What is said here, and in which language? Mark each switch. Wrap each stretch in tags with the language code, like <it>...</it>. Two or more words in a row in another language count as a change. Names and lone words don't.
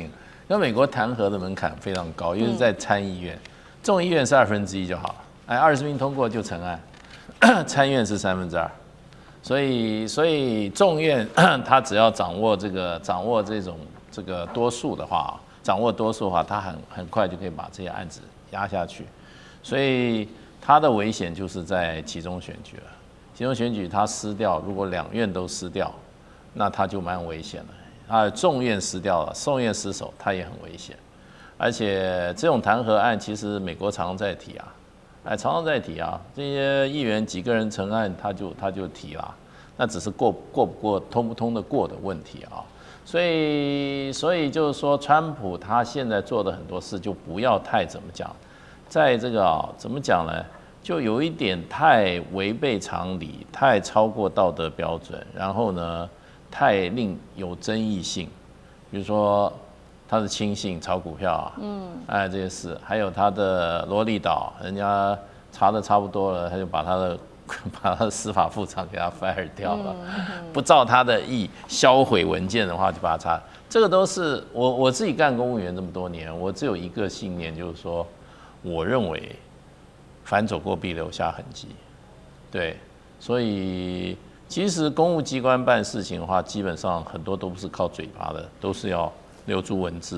<zh>因為美國彈劾的門檻非常高，因為在參議院，眾議院是1/2就好了，20名通過就成案，參院是2/3，所以眾院他只要掌握這個多數的話，他很快就可以把這些案子壓下去，所以他的危險就是在期中選舉了。期中選舉他失掉，如果2院都失掉，那他就蠻危險了。眾院失掉了，眾院失守，他也很危險。而且這種彈劾案，其實美國常常在提啊，這些議員幾個人成案，他就提啦，那只是過不過、通不通得過的問題啊。所以就是說，川普他現在做的很多事，就不要太怎麼講，在這個怎麼講呢？就有一點太違背常理，太超過道德標準，然後呢，太令有爭議性。比如說他的親信炒股票啊，這些事，還有他的羅利島，人家查得差不多了，他就把他的司法副長給他 fire 掉了，不照他的意銷毀文件的話，就把他查。這個都是我自己幹公務員這麼多年，我只有一個信念，就是說，我認為。凡走過必留下痕跡，對，所以其實公務機關辦事情的話，基本上很多都不是靠嘴巴的，都是要留住文字的。</zh>